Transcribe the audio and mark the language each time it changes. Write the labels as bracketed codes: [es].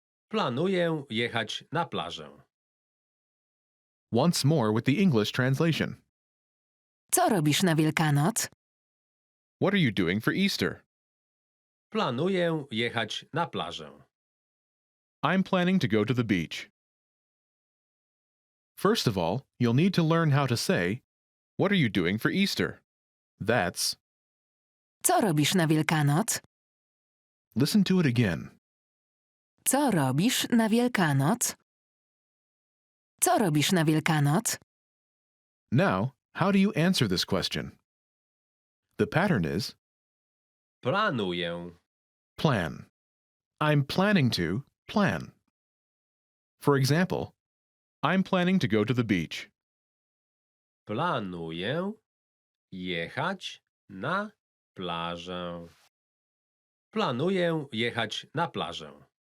[pl] Planuję jechać na plażę. [en] Once more with the English translation. [pl] Co robisz na Wielkanoc? [en] What are you doing for Easter? [pl] Planuję jechać na plażę. [en] I'm planning to go to the beach. First of all, you'll need to learn how to say, what are you doing for Easter? That's, [pl] Co robisz na Wielkanoc? [en] listen to it again. [pl] Co robisz na Wielkanoc? Co robisz na Wielkanoc? [en] Now, how do you answer this question? The pattern is [pl] Planuję. [en] plan. I'm planning to plan. For example, I'm planning to go to the beach. [pl] Planuję jechać na plażę. Planuję jechać na plażę.